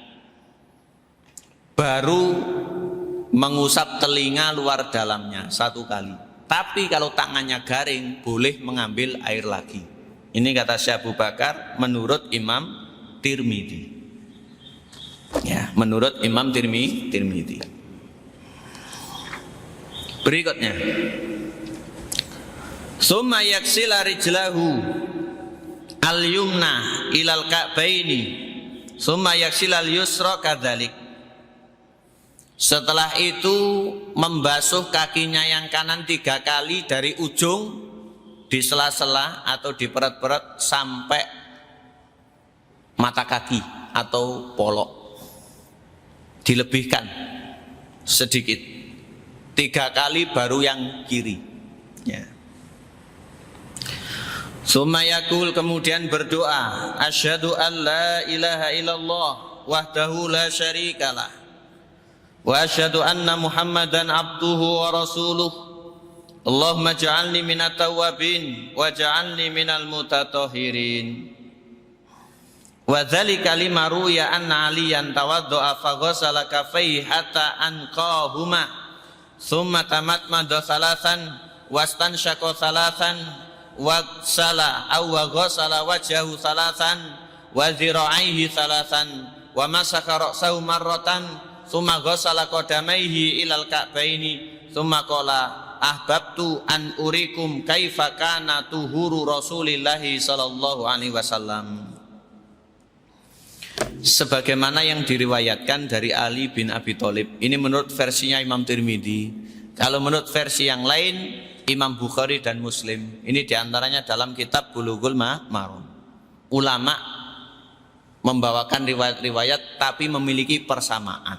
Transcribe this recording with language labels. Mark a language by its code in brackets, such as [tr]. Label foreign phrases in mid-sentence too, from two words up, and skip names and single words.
[id] Baru mengusap telinga luar dalamnya 1 kali. Tapi kalau tangannya garing boleh mengambil air lagi. Ini kata Syekh Abu Bakar menurut Imam Tirmidzi. Ya, menurut Imam Tirmidzi. Berikutnya, [ar] ثم يغسل رجله اليمنى إلى الكعبين ثم يغسل اليسرى كذلك. [id] Setelah itu membasuh kakinya yang kanan 3 kali dari ujung di sela-sela atau di perut-perut sampai mata kaki atau polok. Dilebihkan sedikit. 3 kali baru yang kiri. Ya. [ar] ثم يقول, [id] kemudian berdoa, [ar] أشهد أن لا إله إلا الله وحده لا شريك له وأشهد أن محمدا عبده ورسوله. اللهم اجعلني من التوابين واجعلني من المتطهرين. وذلك لما روي أن عليا توضأ فغسل كفيه حتى أنقاهما ثم تمضمض ثلاثا واستنشق ثلاثا وغسل أو غسل وجهه ثلاثا وذراعيه ثلاثا ومسح رأسه مرة ثم غسل قدميه إلى الكعبين ثم قال أحببت أن أريكم كيف كان طهور رسول الله صلى الله عليه وسلم. [id] Sebagaimana yang diriwayatkan dari Ali bin Abi Thalib. Ini menurut versinya Imam Tirmidzi. Kalau menurut versi yang lain Imam Bukhari dan Muslim. Ini diantaranya dalam kitab Bulughul Maram. Ulama membawakan riwayat-riwayat tapi memiliki persamaan.